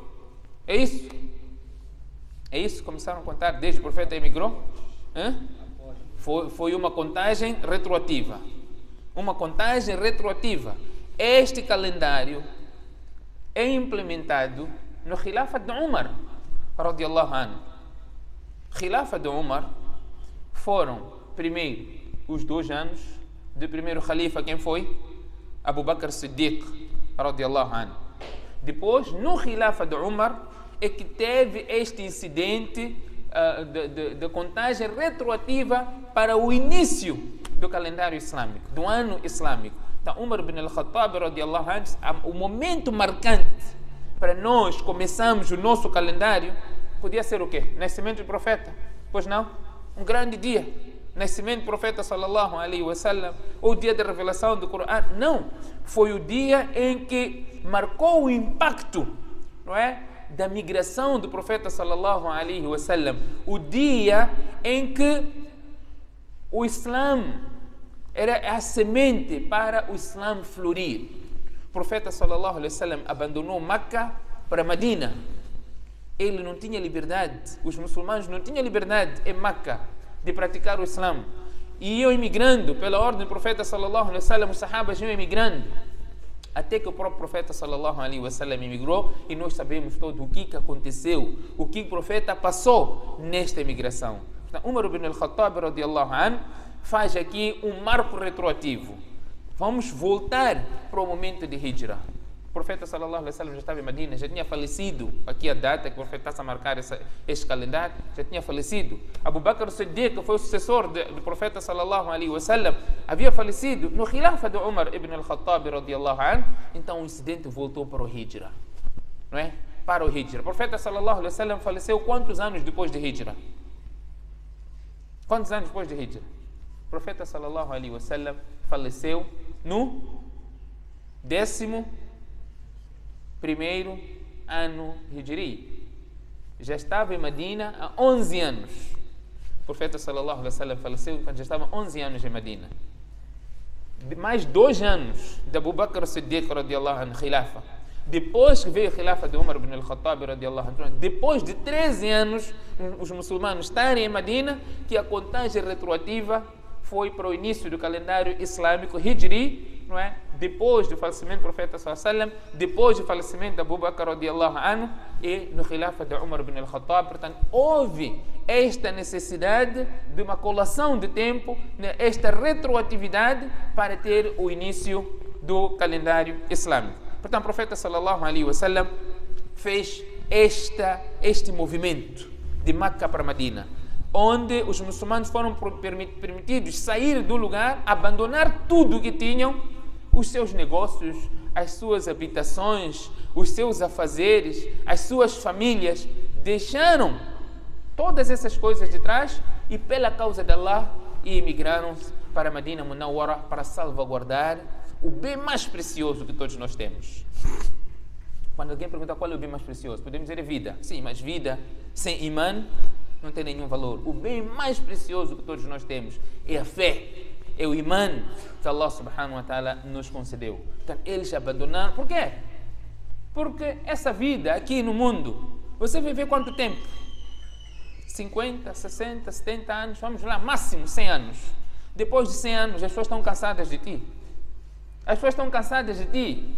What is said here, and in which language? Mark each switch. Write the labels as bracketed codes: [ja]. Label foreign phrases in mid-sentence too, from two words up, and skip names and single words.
[pt] É isso? É isso? Começaram a contar desde que o profeta emigrou? Foi uma contagem retroativa. Uma contagem retroativa. Este calendário é implementado no Khilafa de Umar, [ar] رضي الله عنه. [pt] Khilafa de Umar foram, primeiro, os 2 anos do primeiro Khalifa, quem foi? Abu Bakr Siddiq, [ar] رضي الله عنه. [pt] Depois, no Khilafa de Umar, é que teve este incidente de contagem retroativa para o início do calendário islâmico, do ano islâmico. Então, Umar ibn al-Khattab, [ar] رضي الله عنه, [pt] o momento marcante para nós começarmos o nosso calendário podia ser o quê? Nascimento do profeta? Pois não? Um grande dia. Nascimento do profeta [ar] صلى الله عليه وسلم, [pt] ou o dia da revelação do Coran? Não. Foi o dia em que marcou o impacto, não é? Da migração do profeta [ar] صلى الله عليه وسلم. [pt] O dia em que o Islã era a semente para o Islã florir. O profeta [ar] صلى الله عليه وسلم [pt] abandonou Meca para Medina. Ele não tinha liberdade, os muçulmanos não tinham liberdade em Meca de praticar o Islã. E iam imigrando, pela ordem do profeta [ar] صلى الله عليه وسلم, [pt] os sahabas iam imigrando. Até que o próprio profeta [ar] صلى الله عليه وسلم [pt] imigrou, e nós sabemos todo o que aconteceu, o que o profeta passou nesta imigração. Então, Umar ibn al-Khattab, [ar] رضي الله عنه, [pt] faz aqui um marco retroativo. Vamos voltar para o momento de Hijra. O profeta [ar] صلى الله عليه وسلم [pt] já estava em Medina, já tinha falecido. Aqui a data que o profeta está a marcar este calendário, já tinha falecido. Abu Bakr Siddiq, que foi o sucessor do profeta [ar] صلى الله عليه وسلم, [pt] havia falecido no Khilafa de Umar ibn al-Khattab, [ar] رضي الله عنه. [pt] Então o incidente voltou para o Hijra, não é? Para o Hijra. O profeta [ar] صلى الله عليه وسلم [pt] faleceu quantos anos depois de Hijra? Quantos anos depois de Hijra? O profeta [ar] صلى الله عليه وسلم [pt] faleceu no 11º ano Hijri. Já estava em Medina há 11 anos. O profeta [ar] صلى الله عليه وسلم [pt] faleceu quando já estava 11 anos em Medina. Mais 2 anos de Abu Bakr Siddiq, [ar] رضي الله عنه, [pt] Khilafa. Depois que veio o Khilafa de Umar ibn al-Khattab, [ar] رضي الله عنه, [pt] depois de 13 anos os muçulmanos estarem em Medina, que a contagem retroativa foi para o início do calendário islâmico Hijri, não é? Depois do falecimento do profeta [ar] صلى الله عليه وسلم, [pt] depois do falecimento de Abu Bakr [ar] رضي الله عنه [pt] e no Khilafa de Umar ibn al-Khattab. Portanto, houve esta necessidade de uma colação de tempo, esta retroatividade para ter o início do calendário islâmico. Portanto, o profeta [ar] صلى الله عليه وسلم [pt] fez este movimento de Meca para Medina, onde os muçulmanos foram permitidos sair do lugar, abandonar tudo o que tinham, os seus negócios, as suas habitações, os seus afazeres, as suas famílias, deixaram todas essas coisas de trás e pela causa de Allah emigraram para Medina Munawwara para salvaguardar o bem mais precioso que todos nós temos. Quando alguém pergunta qual é o bem mais precioso, podemos dizer vida. Sim, mas vida sem imã não tem nenhum valor. O bem mais precioso que todos nós temos é a fé, é o imã que Allah [ar] سبحانه وتعالى [pt] nos concedeu. Então eles abandonaram. Por quê? Porque essa vida aqui no mundo, você vai ver quanto tempo? 50, 60, 70 anos, vamos lá, máximo 100 anos. Depois de 100 anos, as pessoas estão cansadas de ti. As pessoas estão cansadas de ti.